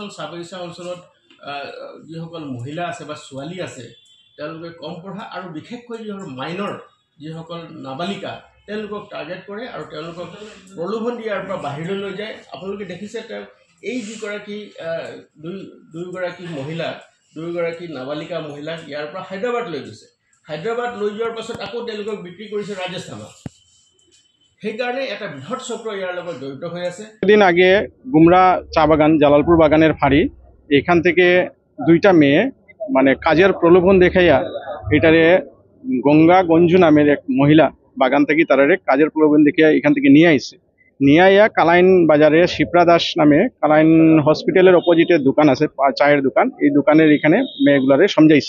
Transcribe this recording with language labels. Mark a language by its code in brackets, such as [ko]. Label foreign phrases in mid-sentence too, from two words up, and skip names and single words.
[as] চাহ বাগিচা অঞ্চলত যিসকল মহিলা আছে বা ছোৱালী আছে তেওঁলোকে কম পঢ়া আৰু বিশেষকৈ যিসকল মাইনৰ যিসকল নাবালিকা তেওঁলোকক টাৰ্গেট কৰে আৰু তেওঁলোকক প্ৰলোভন দিয়াৰ পৰা বাহিৰলৈ লৈ যায়। আপোনালোকে দেখিছে এই দুইগৰাকী মহিলা, 2গৰাকী নাবালিকা মহিলাক ইয়াৰ পৰা হায়দৰাবাদ লৈ গৈছে। হায়দৰাবাদ লৈ যোৱাৰ পাছত আকৌ তেওঁলোকক বিক্ৰী কৰিছে ৰাজস্থানত। সেইকাৰণে এটা বৃহৎ চক্ৰ ইয়াৰ লগত জড়িত হৈ আছে। [bn] দিন আগে গুমরা চা বাগান, জালালপুর বাগানের ফাঁড়ি, এখান থেকে 2টা মেয়ে মানে কাজের প্রলোভন দেখাইয়া এটারে গঙ্গা গঞ্জু নামের এক মহিলা বাগান থেকে তারারে কাজের প্রলোভন দেখিয়া এখান থেকে নিয়ে আইছে। নিয়ে আইয়া কালাইন বাজারে শিপ্রা দাস নামে কালাইন হসপিটালের অপোজিটে দোকান আছে, চায়ের দোকান, এই দোকানের এখানে মেয়েগুলারে সমঝাইছে।